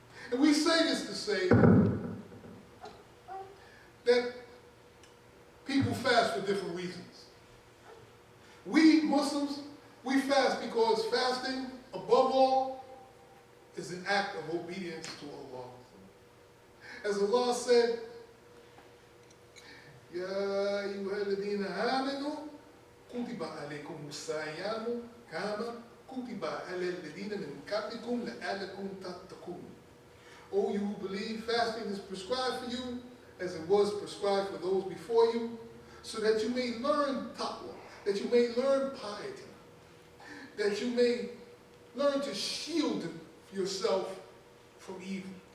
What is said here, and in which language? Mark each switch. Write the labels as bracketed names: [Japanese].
[English] And we say this to say that people fast for different reasons. We Muslims, we fast because fasting, above all, is an act of obedience to Allah. As Allah said, [Arabic] يا أيها الذين آمنوا كتب عليكم الصيام كما كتب على الذين من قبلكم لعلكم تتقون. [English] O you who believe, fasting is prescribed for you as it was prescribed for those before you, so that you may learn taqwa, that you may learn piety, that you may learn to shield yourself from evil.